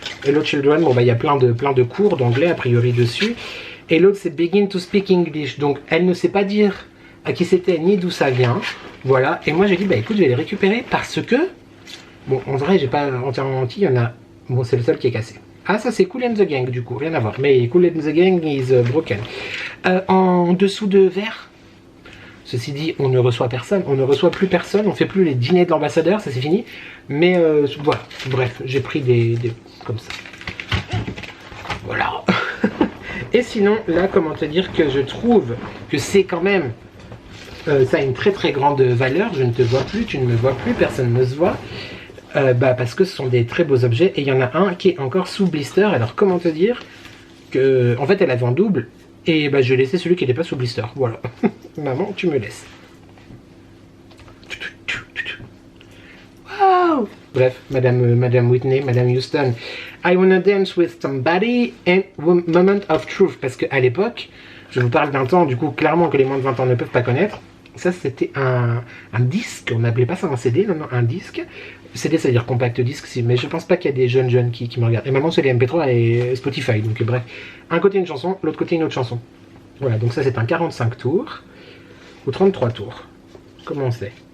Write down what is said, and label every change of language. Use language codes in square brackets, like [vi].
[fr] Hello Children, bon, bah, il y a plein de cours d'anglais, a priori, dessus. Et l'autre, c'est Begin to Speak English. Donc, elle ne sait pas dire à qui c'était, ni d'où ça vient. Voilà. Et moi, j'ai dit, bah, écoute, je vais les récupérer parce que... Bon, en vrai, j'ai pas entièrement menti, il y en a... Bon, c'est le seul qui est cassé. Ah, ça, c'est Kool and the Gang, du coup, rien à voir. [en] Mais Kool and the Gang is broken. [fr] En dessous de verre, ceci dit, on ne reçoit personne, on ne reçoit plus personne, on fait plus les dîners de l'ambassadeur, ça c'est fini. Mais voilà, bref, j'ai pris des comme ça. Voilà. Et sinon, là, comment te dire que je trouve que c'est quand même... ça a une très grande valeur, je ne te vois plus, tu ne me vois plus, personne ne se voit. Bah parce que ce sont des très beaux objets et il y en a un qui est encore sous blister. Alors comment te dire que en fait elle avait en double et bah je laissais celui qui n'était pas sous blister. Voilà. Maman, tu me laisses. Wow. Bref, Madame Whitney, Madame Houston. [en] I wanna dance with somebody and moment of truth. [fr] Parce qu'à l'époque, je vous parle d'un temps du coup clairement que les moins de 20 ans ne peuvent pas connaître. Ça c'était un disque, on n'appelait pas ça un CD, non, un disque. CD ça veut dire compact disque, mais je pense pas qu'il y a des jeunes qui me regardent. Et maintenant c'est les MP3 et Spotify, donc bref. Un côté une chanson, l'autre côté une autre chanson. Voilà, donc ça c'est un 45 tours, ou 33 tours. Comment c'est?